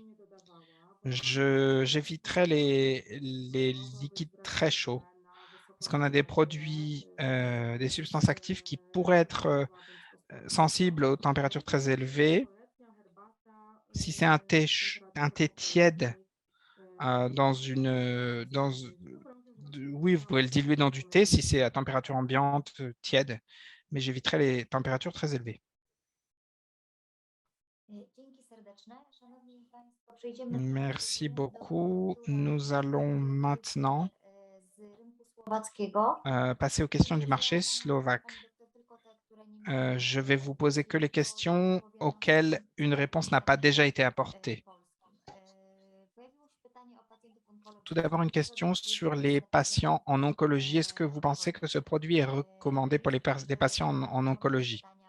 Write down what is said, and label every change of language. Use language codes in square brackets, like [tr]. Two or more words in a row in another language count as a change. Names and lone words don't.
[fr] J'éviterai les liquides très chauds parce qu'on a des produits, des substances actives qui pourraient être sensibles aux températures très élevées. Si c'est un thé tiède oui, vous pouvez le diluer dans du thé si c'est à température ambiante, tiède, mais j'éviterai les températures très élevées. [pl] Dzięki serdeczne. Szanowni Państwo, przejdziemy [fr] Merci [pl] do [fr] beaucoup. [pl] dużo [fr] Nous allons maintenant [pl] z rynku słowackiego. [fr] passer aux questions du marché slovaque. Je vais vous poser que les questions auxquelles une réponse n'a pas déjà été apportée. Tout d'abord, une question sur les patients en oncologie. Est-ce que vous pensez que ce produit est recommandé pour des patients en oncologie?